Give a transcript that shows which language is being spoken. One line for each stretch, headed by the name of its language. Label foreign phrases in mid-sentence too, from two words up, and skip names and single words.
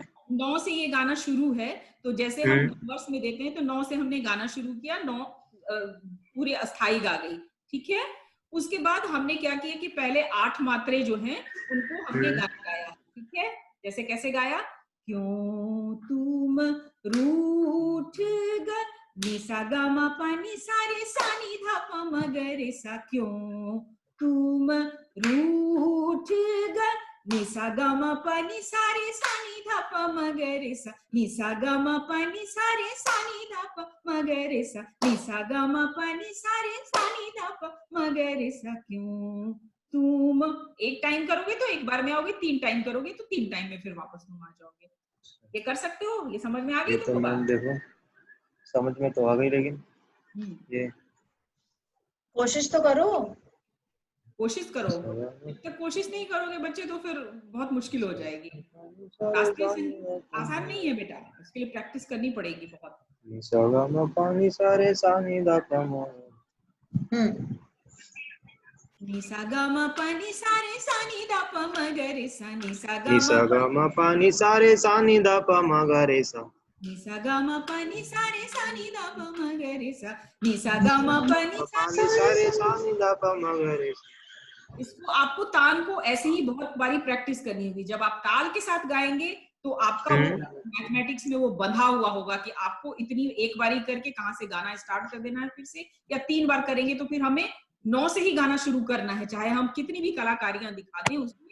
Hindi: 9 से ये गाना शुरू है, तो जैसे हम नंबर्स में देते हैं तो 9 से हमने गाना शुरू किया, 9 पूरे अस्थाई गा गई, ठीक है? उसके बाद हमने क्या किया कि पहले 8 मात्रे जो हैं उनको हमने गाया, ठीक है? जैसे कैसे गाया? क्यों तुम रूठ गए, निसा गा मा पा नि सा रे सा नि धा पा म ग रे सा, क्यों तुम रूठ गए, निसा गा मा पा नि सा रे सा नि धा पा म ग रे सा, निसा गा मा पा नि सा रे सा नि धा पा म ग रे सा, निसा गा मा पा नि सा रे सा नि धा पा म ग रे सा, क्यों तुम। एक टाइम करोगे तो एक बार में आओगे, 3 टाइम करोगे तो 3 टाइम में फिर वापस तुम आ जाओगे। ये कर सकते हो? ये समझ में आ गई ये तो तुमको बात? मैम देखो समझ में तो आ गई, लेकिन ये कोशिश तो करो। कोशिश करो, जब तक कोशिश नहीं करोगे बच्चे तो फिर बहुत मुश्किल हो जाएगी। रास्ते से आसान नहीं है बेटा, इसके लिए प्रैक्टिस करनी पड़ेगी बहुत। निसा गा मा पा नि सा रे सा नि धा पा म। निसा गा मा पा नि सा रे सा नि धा पा म ग रे सा, निसा निसा गा मा पा नि सा रे सा नि धा पा म ग रे सा, निसा गा मा पा नि सा रे सा नि धा पा म ग रे सा, निसा गा मा पा नि सा रे सा नि धा पा म ग रे सा। इसको आपको तान को ऐसे ही बहुत बारी प्रैक्टिस करनी होगी। जब आप ताल के साथ गाएंगे तो आपका वो मैथमेटिक्स में वो बंधा हुआ होगा कि आपको इतनी एक बारी करके कहाँ से गाना स्टार्ट कर देना है फिर से, या 3 बार करेंगे तो फिर हमें 9 से ही गाना शुरू करना है, चाहे हम कितनी भी कलाकारियां दिखा दें उसमें।